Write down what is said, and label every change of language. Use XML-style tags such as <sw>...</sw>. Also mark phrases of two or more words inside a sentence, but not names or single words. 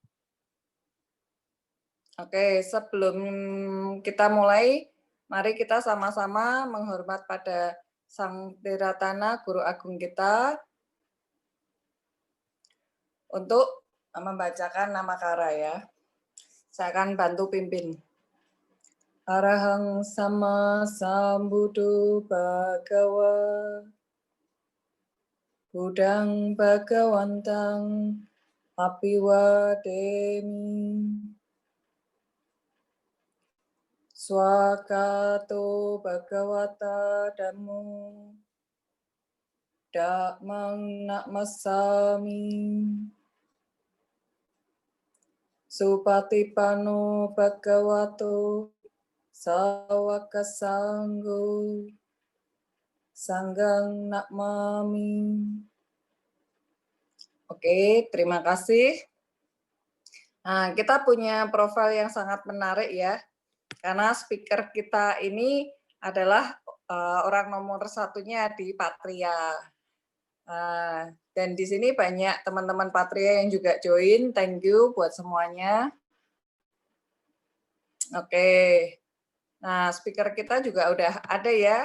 <id>Oke, sebelum kita mulai, mari kita sama-sama menghormat pada Sang Tiratana, Guru Agung kita, untuk membacakan nama kara ya. Saya akan bantu pimpin.</id> <pi>Arahang sama sambuddho bhagawa Budang bhagawantang apiwademi Swakato bhagawata dhammo Dhammang namasami Supatipano bhagavato Sawaka sanggo Sanggang nakmami.</pi> <id>Oke, terima kasih. Nah, kita punya profil yang sangat menarik ya, karena speaker kita ini adalah orang nomor satunya di Patria. Dan di sini banyak teman-teman Patria yang juga join,</id> <en>thank you</en> <id>buat semuanya. Oke, nah speaker kita juga udah ada ya.</id>